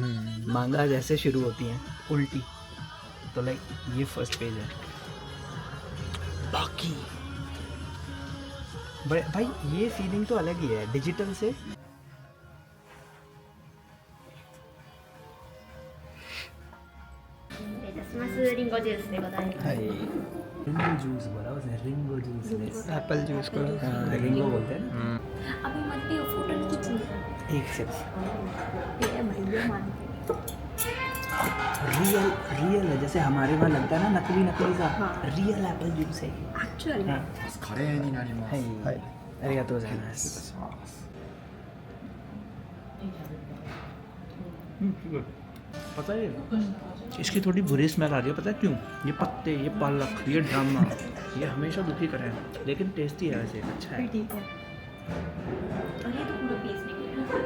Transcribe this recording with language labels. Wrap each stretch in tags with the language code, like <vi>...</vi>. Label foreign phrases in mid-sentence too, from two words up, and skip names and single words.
<hi>मांगा जैसे शुरू होती हैं उल्टी, तो लाइक ये</hi> <en>first page</en> <hi>है। बाकी बड़े भाई ये फीलिंग तो अलग ही है डिजिटल से।</hi> <ja>リンゴジュースでございます。リンゴジュース</ja> <hi>बोला उसने।</hi> <ja>リンゴジュース</ja> <en>apple juice</en> <hi>को रिंगो बोलते हैं ना। अभी मत पियो, फोटो खींचनी है। एक सिर्फ ये भैया मान रियल है, जैसे हमारे वहाँ लगता है ना नकली सा।</hi> <en>real apple juice</en> <hi>है एक्चुअली</hi> <ja>カレーになります。はいありがとうございます。</ja> <hi>पता है इसकी थोड़ी बुरी स्मेल आ रही है, पता है क्यों? ये पत्ते, ये पालक, ये ड्रामा, ये हमेशा दुखी करें, लेकिन टेस्टी है वैसे, अच्छा है। ठीक है। और ये तो पूरा पीस निकलेगा।</hi>